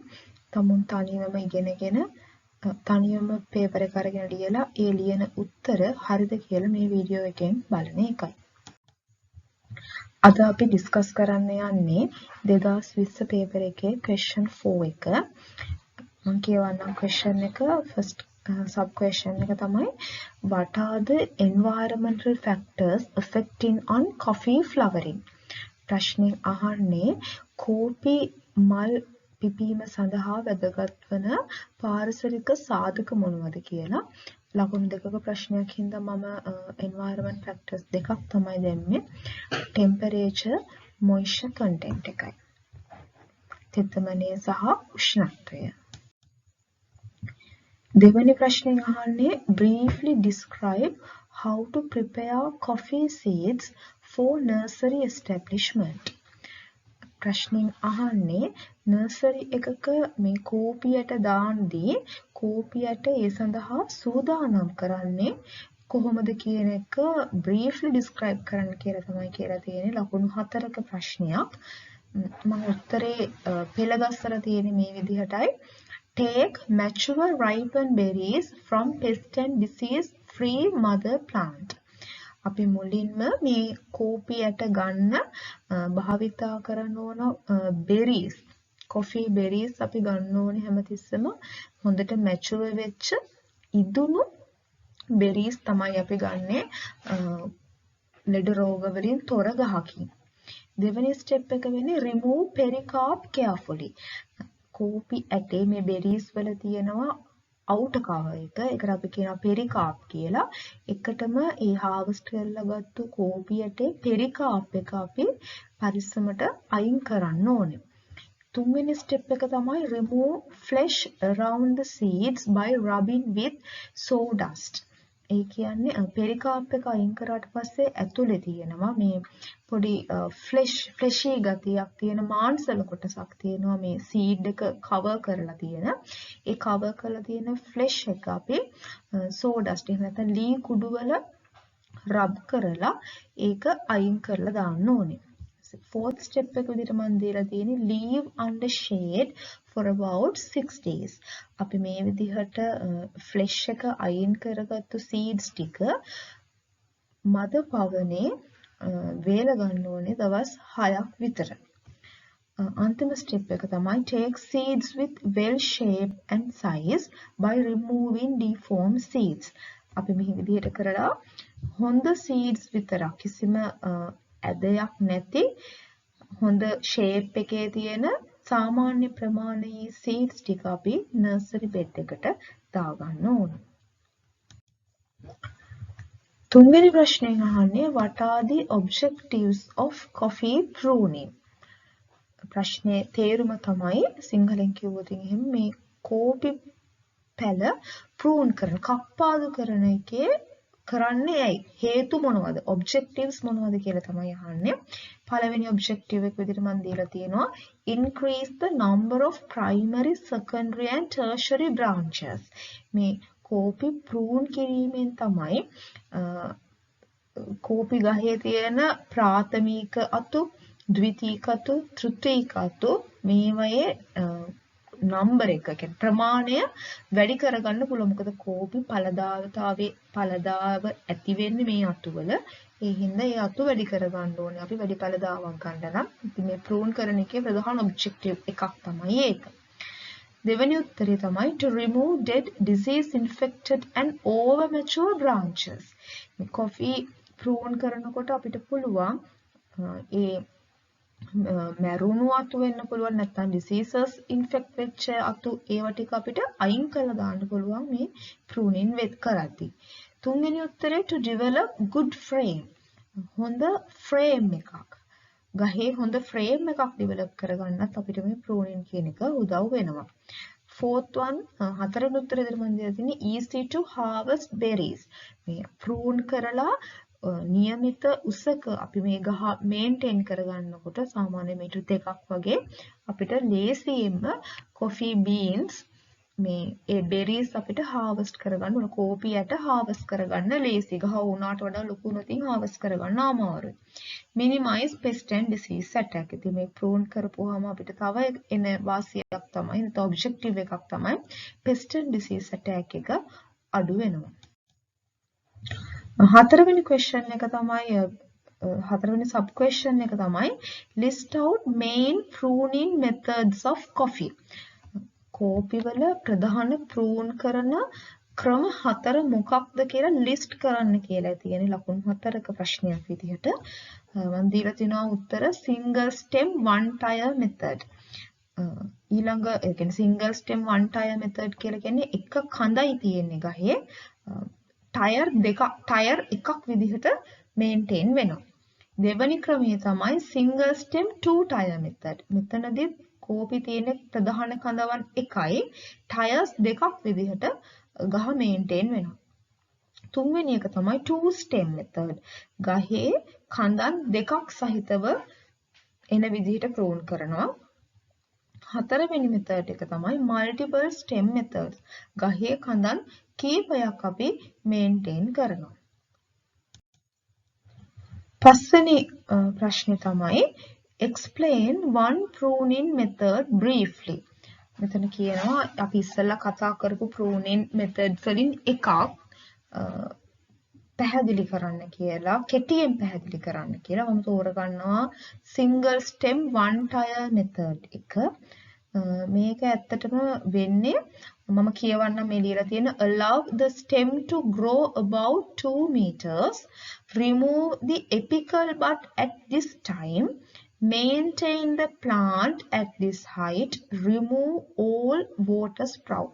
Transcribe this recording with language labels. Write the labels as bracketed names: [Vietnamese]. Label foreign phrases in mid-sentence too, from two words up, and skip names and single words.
[Sinhala] තමුන් තනියම ඉගෙනගෙන තනියම පේපර් එක අරගෙන ලියලා ඒ ලියන උත්තර හරිද කියලා මේ වීඩියෝ එකෙන් බලන එකයි. අද අපි ඩිස්කස් කරන්න යන්නේ 2020 පේපර් එකේ question 4 එක. මම කියවන්නම් [English] question එක first sub question [Sinhala] එක තමයි [English] what are the environmental factors affecting on coffee flowering? [Sinhala] ප්‍රශ්නේ අහන්නේ කෝපි මල් පිපීම සඳහා වැදගත් වන පාරිසරික සාධක මොනවද කියලා. ලකුණු දෙකක ප්‍රශ්නයක් හින්දා මම environment factors දෙකක් තමයි දැම්මේ. [English] temperature, moisture content එකයි. [Sinhala] තෙතමනය සහ උෂ්ණත්වය. දෙවෙනි ප්‍රශ්නේ අහන්නේ [English] briefly describe how to prepare coffee seeds for nursery establishment. [Sinhala] ප්‍රශ්نين අහන්නේ නර්සරි එකක මේ කෝපියට දාන්දී කෝපියට ඒ සඳහා සූදානම් කරන්නේ කොහොමද කියන එක [English] briefly describe [Sinhala] කරන්න කියලා තමයි කියලා තියෙන්නේ. ලකුණු 4ක ප්‍රශ්නයක්. මම උත්තරේ පෙළ ගස්සලා තියෙන්නේ මේ විදිහටයි. [English] Take mature ripened berries from pest and disease free mother plant. [Sinhala] අපි මුලින්ම මේ කෝපියට ගන්න භාවිතා කරන ඕන [English] berries coffee berries [Sinhala] අපි ගන්න ඕනේ හැමතිස්සෙම හොඳට මැචුර් වෙච්ච ඉදුණු බෙරීස් තමයි අපි ගන්නෙ ලෙඩ රෝග වලින් තොර ගහකින්. දෙවෙනි ස්ටෙප් එක වෙන්නේ [English] remove pericarp carefully. [Sinhala] කෝපි ඇටේ මේ බෙරීස් වල තියෙනවා [English] outer cover [Sinhala] එක. ඒකට අපි කියනවා pericarp කියලා. එකටම ඒ harvest කරලා ගත්තු කෝපියට pericarp එක අපි පරිස්සමට අයින් කරන්න ඕනේ. තුන්වෙනි step එක තමයි [English] remove flesh around the seeds by rubbing with sawdust. [Sinhala] ඒ කියන්නේ pericarp එක අයින් කරාට පස්සේ ඇතුලේ තියෙනවා මේ පොඩි fleshy ගතියක් තියෙන මාංශල කොටසක් තියෙනවා මේ seed එක cover කරලා තියෙන. ඒ cover කරලා තියෙන flesh එක අපි sawdust එහෙම නැත්නම් ලී කුඩු වල rub කරලා ඒක අයින් කරලා දාන්න ඕනේ. [English] fourth step [Sinhala] එක විදිහට මම දීලා තියෙන්නේ [English] leave under shade for about 6 days. [Sinhala] අපි මේ විදිහට flesh එක අයින් කරගත්තු seeds ටික මද පවනේ වේල ගන්න ඕනේ දවස් 6ක් විතර. අන්තිම ස්ටෙප් එක තමයි [English] take seeds with well shape and size by removing deformed seeds. [Sinhala] අපි මේ විදිහට කරලා හොඳ seeds විතරක් කිසිම ඇදයක් නැති හොඳ shape එකේ තියෙන සාමාන්‍ය ප්‍රමාණයේ seeds ටික අපි [English] nursery bed [Sinhala] එකට දාගන්න ඕනේ. තුන්වෙනි ප්‍රශ්නයෙන් අහන්නේ [English] what are the objectives of coffee pruning? [Sinhala] ප්‍රශ්නේ තේරුම තමයි සිංහලෙන් කිව්වොත් එහෙනම් මේ කෝපි පැල prune කරන කප්පාදු කරන එකේ කරන්නේ ඇයි? හේතු මොනවද? objectives මොනවද කියලා තමයි අහන්නේ. පළවෙනි objective එක විදිහට මම දීලා තියෙනවා [English] increase the number of primary, secondary and tertiary branches. [Sinhala] මේ කෝපි prune කිරීමෙන් තමයි කෝපි ගහේ තියෙන ප්‍රාථමික අතු, ද්විතීක අතු, තෘතීක අතු මේවයේ නම්බර් එක කියන්නේ ප්‍රමාණය වැඩි කරගන්න පුළුවන්. මොකද කෝපි පළදාව ඇති වෙන්නේ මේ අතුවල. ඒ හින්දා ඒ අතු වැඩි කරගන්න ඕනේ. අපි වැඩි පළදාවක් ගන්න නම් ඉතින් මේ ප්‍රූන් කරන එකේ ප්‍රධාන ඔබ්ජෙක්ටිව් එකක් තමයි ඒක. දෙවෙනි උත්තරය තමයි [English] to remove dead, disease infected and over mature branches. [Sinhala] මේ කොෆි ප්‍රූන් කරනකොට අපිට පුළුවන් ඒ මැරුණු අතු වෙන්න පුළුවන් නැත්නම් [English] diseases infect [Sinhala] වෙච්ච අතු ඒවා ටික අපිට අයින් කරලා දාන්න පුළුවන් මේ pruning වෙත් කරද්දී. තුන්වෙනි උත්තරේ [English] to develop good frame. [Sinhala] හොඳ frame එකක්. ගහේ හොඳ frame එකක් develop කරගන්නත් අපිට මේ pruning කියන එක උදව් වෙනවා. [English] fourth one [Sinhala] හතරවෙනි උත්තරේ දෙන්න මම දීලා තියෙන්නේ [English] easy to harvest berries. [Sinhala] මේ prune කරලා නියමිත උසක අපි මේ ගහ මේන්ටේන් කරගන්නකොට සාමාන්‍ය මීටර් 2ක් වගේ අපිට ලේසියෙන්ම [English] coffee beans [Sinhala] මේ ඒ berries අපිට harvest කරගන්න ඕන. කෝපි යට harvest කරගන්න ලේසි. ගහ උනාට වඩා ලොකු වුණොතින් harvest කරගන්න අමාරුයි. [English] minimize pest and disease attack. [Sinhala] ඉතින් මේ prune කරපුවාම අපිට තව එන වාසියක් තමයි නැත්නම් objective එකක් තමයි [English] pest and disease attack [Sinhala] එක අඩු වෙනවා. හතරවෙනි [English] question [Sinhala] එක තමයි හතරවෙනි [English] sub question [Sinhala] එක තමයි [English] list out main pruning methods of coffee. [Sinhala] කෝපි වල ප්‍රධාන prune කරන ක්‍රම හතර මොකක්ද කියලා list කරන්න කියලා තියෙන්නේ ලකුණු හතරක ප්‍රශ්නයක් විදිහට. මම දීලා තිනවා උත්තර [English] single stem one tire method. [Sinhala] ඊළඟ ඒ කියන්නේ [English] single stem one tire method [Sinhala] කියලා කියන්නේ එක කඳයි තියෙන්නේ ගහේ. ටයර් එකක් විදිහට මේන්ටේන් වෙනවා. දෙවැනි ක්‍රමය තමයි [English] single stem two tire method. [Sinhala] මෙතනදී කෝපි තියෙන ප්‍රධාන කඳවන් එකයි ටයර්ස් දෙකක් විදිහට ගහ මේන්ටේන් වෙනවා. තුන්වෙනි එක තමයි [English] two stem method. [Sinhala] ගහේ කඳන් දෙකක් සහිතව එන විදිහට ප්‍රූන් කරනවා. හතරවෙනි මෙතඩ් එක තමයි [English] multiple stem methods. [Sinhala] ගහේ කඳන් කීපයක් අපි මේන්ටේන් කරනවා. පස්වෙනි ප්‍රශ්නේ තමයි [English] explain one pruning method briefly. [Sinhala] මෙතන කියනවා අපි ඉස්සෙල්ලා කතා කරපු [English] pruning methods [Sinhala] වලින් එකක් පැහැදිලි කරන්න කියලා, කෙටියෙන් පැහැදිලි කරන්න කියලා මම තෝරගන්නවා [English] single stem one tire method [Sinhala] එක. මේක ඇත්තටම වෙන්නේ මම කියවන්න මේ ලියලා තියෙන [English] allow the stem to grow about 2 meters, remove the apical bud at this time, maintain the plant at this height, remove all water sprout.